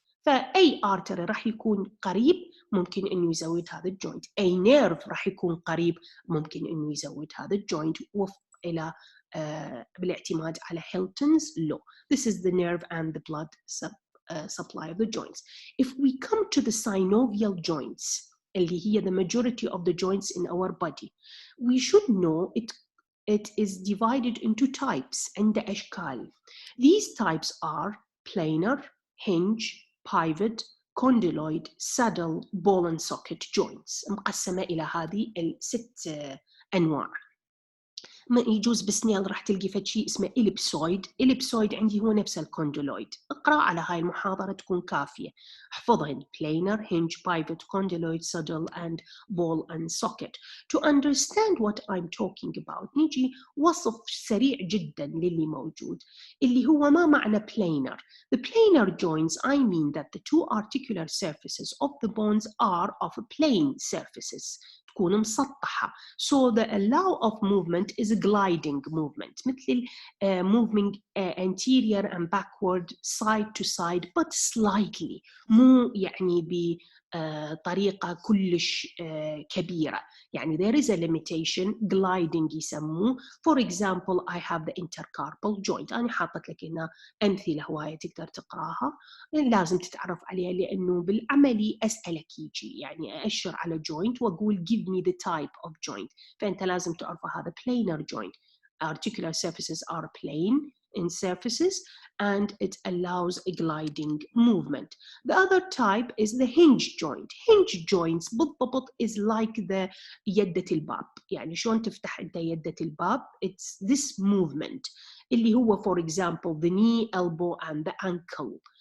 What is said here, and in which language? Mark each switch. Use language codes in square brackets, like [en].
[ar] فأي artery راح يكون قريب ممكن إنه يزود هذا الجوينت، أي nerve راح يكون قريب ممكن إنه يزود هذا الجوينت وفق إلى بالاعتماد على Hilton's law. [en] This is the nerve and the blood supply of the joints. If we come to the synovial joints, اللي هي the majority of the joints in our body, we should know it is divided into types. [ar] عند أشكال. [en] These types are planar, hinge, pivot, condyloid, saddle, ball and socket joints. [ar] مقسمة إلى هذه الست أنواع. ما يجوز بسنيل راح تلقي فد شيء اسمه إليبسويد عندي هو نفس الكونديلويد. اقرأ على هاي المحاضرة تكون كافية. احفظهن planar, hinge, pivot, condyloid, saddle and ball and socket. [en] To understand what I'm talking about [ar] نيجي وصف سريع جدا للي موجود اللي هو ما معنى planar. [en] The planar joints, I mean that the two articular surfaces of the bones are of plane surfaces. [ar] تكون مسطحة. [en] So the allow of movement is a gliding movement مثل moving anterior and backward, side to side, but slightly. [ar] مو يعني بطريقة كلش كبيرة. [en] يعني there is a limitation. gliding يسموه. For example, I have the intercarpal joint. [ar] أنا حاطت لك هنا أمثلة هواية تقدر تقراها لازم تتعرف عليها لأنه بالعملي أسألك يجي يعني أشر على joint وأقول [en] give me the type of joint. [ar] فأنت لازم تعرف هذا planar joint. [en] Articular surfaces are plane in surfaces and it allows a gliding movement. The other type is the hinge joint. Hinge joints بالضبط is like the [ar] يدة الباب. يعني شلون تفتح أنت يدة الباب؟ [en] It's this movement اللي هو for example the knee, elbow and the ankle.